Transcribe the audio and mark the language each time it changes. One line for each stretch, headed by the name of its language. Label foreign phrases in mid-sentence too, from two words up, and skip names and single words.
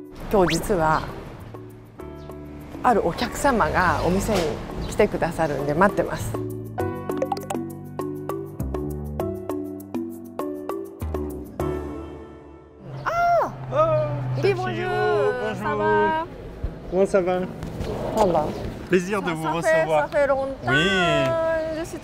Japanese: 今日実はあるお客様がお店に来てくださるんで待ってます。
French: Oui, bonjour, ça va? Comment ça va? Ça va. Plaisir de vous recevoir. Ça fait longtemps. Oui. Je suis très